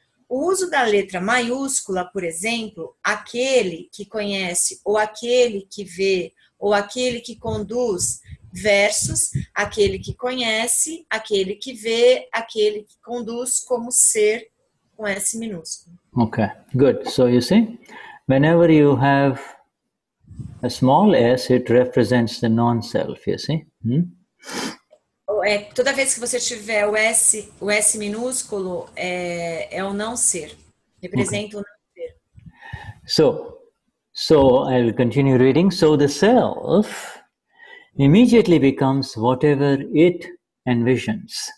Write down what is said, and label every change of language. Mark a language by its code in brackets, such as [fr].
[pt] O uso da letra maiúscula, por exemplo, aquele que conhece, ou aquele que vê, ou aquele que conduz, versus aquele que conhece, aquele que vê, aquele que conduz como ser com S minúsculo. [en] Okay, good. So you see, whenever you have a small s, it represents the non-self, you see? [pt] Toda vez que você tiver o S minúsculo, é o não ser. Representa o não ser. [en] So I'll continue reading. So the self immediately becomes whatever it envisions.